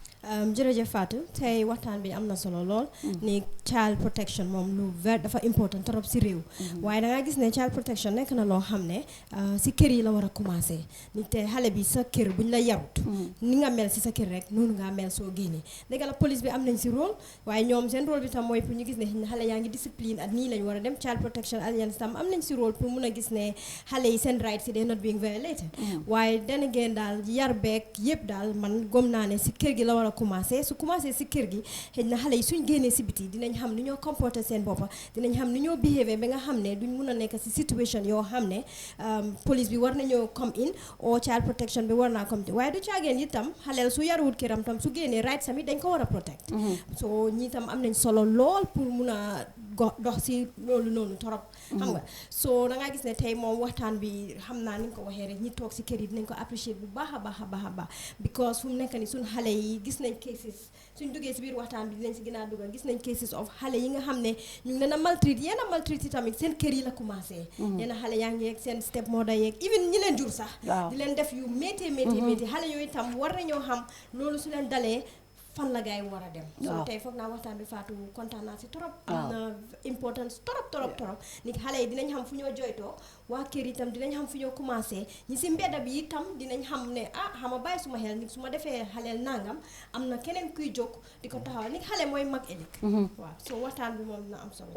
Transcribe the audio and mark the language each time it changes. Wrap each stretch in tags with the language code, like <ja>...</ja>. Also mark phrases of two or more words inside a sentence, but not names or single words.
<wo>jërëjëf Fatou tey waxtaan bi am na solo lool ni</wo> <en>child protection</en> <wo>moom lu ver dafa</wo> <fr>important trop</fr> <wo>si réew waaye da nga gis ne</wo> <en>child protection</en> <wo>nekk na loo xam ne si kër yi la war a commencé ni te xale bi sa kër buñ la yarut ni nga mel si sa kër rek noonu nga mel soo génnee dëgg la police bi am nañ si rôle waaye ñoom seen rôle bi tam mooy pour ñu gis ne xale yaa ngi discipline ak nii lañ war a dem</wo> <en>child protection alliance</en> <wo>tam am nañ si rôle pour mun a gis ne xale yi seen rights yi</wo> <en>they not being violated</en> <wo>waaye then again daal yar beeg yëpp daal man gom naa ne si kër gi la war a commencé su commencé si kër gi xëy na xale yi suñ génnee si biti dinañ xam ni ñoo comporter seen boppa dinañ xam ni ñoo behavior ba nga xam ne duñ mun a nekk si situation yoo xam ne police bi war nañoo</wo> <en>come in</en> <wo>o</wo> <en>child protection</en> <wo>bi war naa</wo> <en>come in</en> <wo>waaye du caageen itam xaleel su yaruwut këram tam su génnee right sami dañ ko war a protect so ñi tam am nañ solo lool pour mun a dox si loolu noonu torop xam nga so da nga gis ne tey moom waxtaan bi xam naa ni nga ko waxee rek ñi toog si kër yi dinañ ko apprécier bu baax a baax a baax a baax because fu mu nekk ni suñ xale yi gis nañ cases suñ duggee si biir waxtaan bi dinañ si gën a dugal gis nañ</wo> <en>cases of</en> <wo>xale yi nga xam ne ñu ngi leen a maltraite yéen a maltraite yi tamit seen kër yi la commencé yéen a xale yaa ngi yeeg seen</wo> <en>step mother</en> <wo>yeeg even ñi leen jur sax di leen def yu métti xale yooyu tam war nañoo xam loolu su leen dalee fan la gaay war a dem so tey foog naa waxtaan bi Fatou kontaan naa si trop am na</wo> <fr>importance trop</fr> <wo>ni xale yi dinañ xam fu ñoo joytoo waa kër itam dinañ xam fu ñoo commencé ñi si mbedda bi itam dinañ xam ne xama bàyyi suma xel ni su ma defee xaleel nangam am na keneen kuy jóg di ko taxaw ni xale mooy mag ëllëg waaw so waxtaan bi moom dina am solo</wo>